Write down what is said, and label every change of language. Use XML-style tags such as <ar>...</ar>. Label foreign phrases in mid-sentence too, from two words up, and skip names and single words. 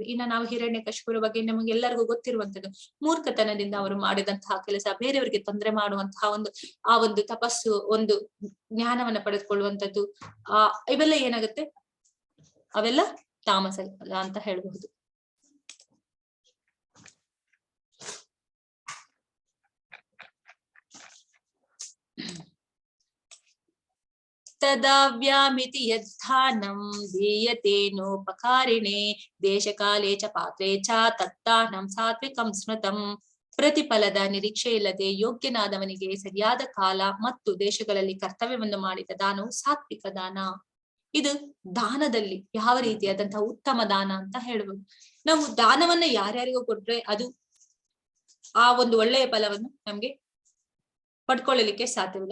<kn>ಇನ್ನು ನಾವು ಹಿರಣ್ಯಕಶಿಪುರ ಬಗ್ಗೆ ನಮಗೆಲ್ಲರಿಗೂ ಗೊತ್ತಿರುವಂತದ್ದು. ಮೂರ್ಖತನದಿಂದ ಅವರು ಮಾಡಿದಂತಹ ಕೆಲಸ, ಬೇರೆಯವರಿಗೆ ತೊಂದರೆ ಮಾಡುವಂತಹ ಆ ಒಂದು ತಪಸ್ಸು, ಒಂದು ಜ್ಞಾನವನ್ನ ಪಡೆದುಕೊಳ್ಳುವಂಥದ್ದು, ಇವೆಲ್ಲ ಏನಾಗುತ್ತೆ, ಅವೆಲ್ಲ ತಾಮಸ ಅಂತ ಹೇಳಬಹುದು.</kn> <sa>ತದಾವ್ಯಾಮಿತಿ ಯದ್ಧಾನಂ ದೀಯತೇನೋಪಕಾರಿಣೇ ದೇಶಕಾಲೇ ಚ ಪಾತ್ರೇ ಚ ತತ್ತಾನಂ ಸಾತ್ವಿಕಂ ಸ್ಮೃತಂ.</sa> <kn>ಪ್ರತಿಫಲದ ನಿರೀಕ್ಷೆ ಇಲ್ಲದೆ ಯೋಗ್ಯನಾದವನಿಗೆ ಸರಿಯಾದ ಕಾಲ ಮತ್ತು ದೇಶಗಳಲ್ಲಿ ಕರ್ತವ್ಯವನ್ನು ಮಾಡಿದ ದಾನವು ಸಾತ್ವಿಕ ದಾನ. ಇದು ದಾನದಲ್ಲಿ ಯಾವ ರೀತಿಯಾದಂತಹ ಉತ್ತಮ ದಾನ ಅಂತ ಹೇಳ್ಬೋದು. ನಾವು ದಾನವನ್ನ ಯಾರ್ಯಾರಿಗೂ ಕೊಟ್ರೆ ಅದು ಆ ಒಂದು ಒಳ್ಳೆಯ ಫಲವನ್ನು ನಮ್ಗೆ ಪಡ್ಕೊಳ್ಳಲಿಕ್ಕೆ ಸಾಧ್ಯವಿಲ್ಲ.</kn>